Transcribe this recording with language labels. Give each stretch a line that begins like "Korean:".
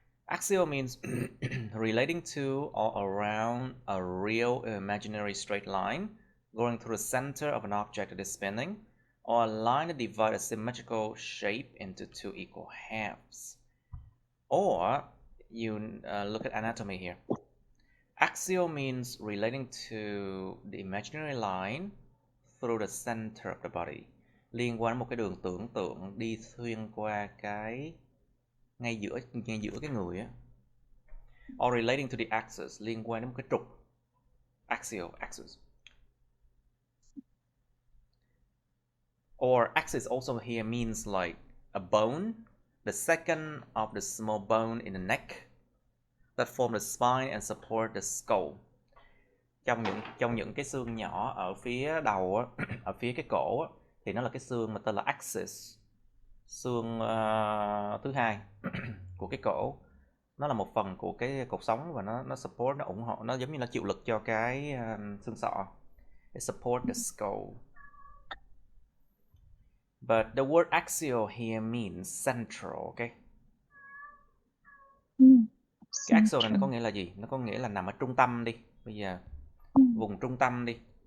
English: Axial means relating to or around a real or imaginary straight line going through the center of an object that is spinning, or a line that divides a symmetrical shape into two equal halves. Or you look at anatomy here. Axial means relating to the imaginary line through the center of the body.
Vietnamese: Liên quan đến một cái đường tưởng tượng đi xuyên qua cái ngay giữa cái người á.
English: Or relating to the axis,
Vietnamese: liên quan đến một cái trục.
English: Axial, axis. Or axis also here means like a bone, the second of the small bone in the neck that form the spine and support the skull.
Vietnamese: Trong những cái xương nhỏ ở phía đầu á, ở phía cái cổ á, thì nó là cái xương mà tên là axis, xương thứ hai của cái cổ. Nó là một phần của cái cột sống và nó support, nó ủng hộ, nó giống như nó chịu lực cho cái xương sọ.
English: It support the skull. But the word axial here means central, okay?
Vietnamese: Cái axial này nó có nghĩa là gì? Nó có nghĩa là nằm ở trung tâm đi. Bây giờ vùng trung tâm đi.